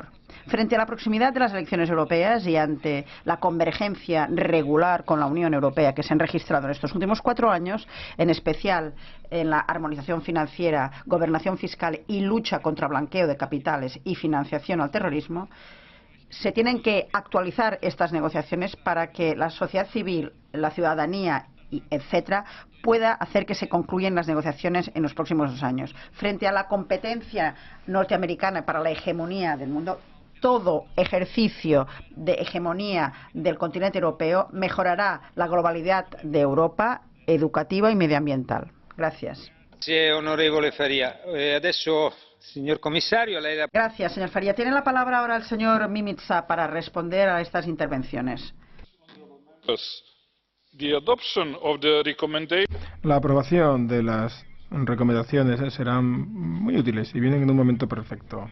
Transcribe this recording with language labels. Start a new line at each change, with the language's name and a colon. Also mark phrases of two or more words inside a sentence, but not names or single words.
Spanish: Frente a la proximidad de las elecciones europeas y ante la convergencia regular con la Unión Europea que se han registrado en estos últimos 4 años, en especial en la armonización financiera, gobernación fiscal y lucha contra blanqueo de capitales y financiación al terrorismo, se tienen que actualizar estas negociaciones para que la sociedad civil, la ciudadanía, etcétera, pueda hacer que se concluyan las negociaciones en los próximos 2 años. Frente a la competencia norteamericana para la hegemonía del mundo, todo ejercicio de hegemonía del continente europeo mejorará la globalidad de Europa educativa y medioambiental. Gracias.
Italian: Onorevole Faria. Adesso, signor Commissario, lei la...
Spanish: Gracias, señor Faria. Tiene la palabra ahora el señor Mimica para responder a estas intervenciones. La aprobación de las recomendaciones serán muy útiles y vienen en un momento perfecto.